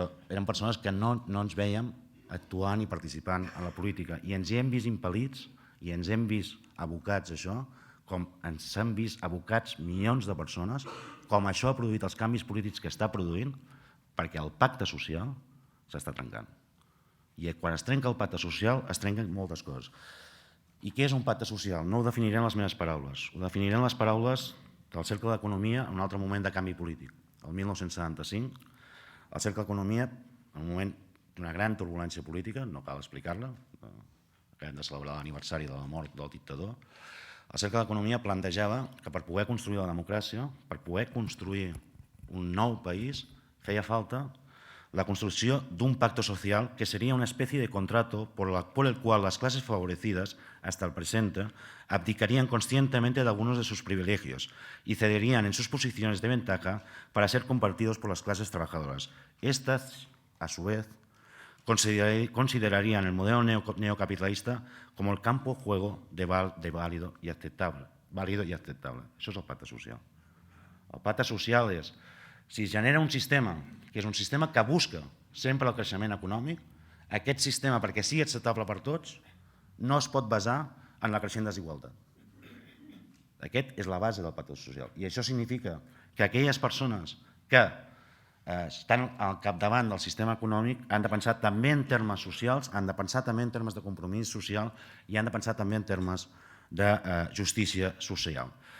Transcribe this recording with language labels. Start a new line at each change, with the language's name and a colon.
Catalan: eren persones que no ens veiem actuant i participant en la política i ens hi hem vist impel·lits i ens hem vist abocats a això, com ens han vist abocats milions de persones, com això ha produït els canvis polítics que està produint, perquè el pacte social s'està trencant. I quan es trenca el pacte social, es trenquen moltes coses. I què és un pacte social? No ho definiré en les meves paraules. Ho definiré en les paraules del Cercle d'Economia en un altre moment de canvi polític. El 1975, el Cercle d'Economia, en un moment d'una gran turbulència política, no cal explicar-la, acabem de celebrar l'aniversari de la mort del dictador, el Cercle d'Economia plantejava que per poder construir la democràcia, per poder construir un nou país, feia falta
Spanish: la construcción de un pacto social que sería una especie de contrato por el cual las clases favorecidas, hasta el presente, abdicarían conscientemente de algunos de sus privilegios y cederían en sus posiciones de ventaja para ser compartidos por las clases trabajadoras. Estas, a su vez, considerarían el modelo neocapitalista como el campo de juego de válido y aceptable.
Catalan: Això és el pacte social. El pacte social és, si es genera un sistema que és un sistema que busca sempre el creixement econòmic, Aquest sistema, perquè sigui acceptable per tots, no es pot basar en la creixent desigualtat. Aquest és la base del pacte social. I això significa que aquelles persones que estan al capdavant del sistema econòmic han de pensar també en termes socials, han de pensar també en termes de compromís social i han de pensar també en termes de justícia social.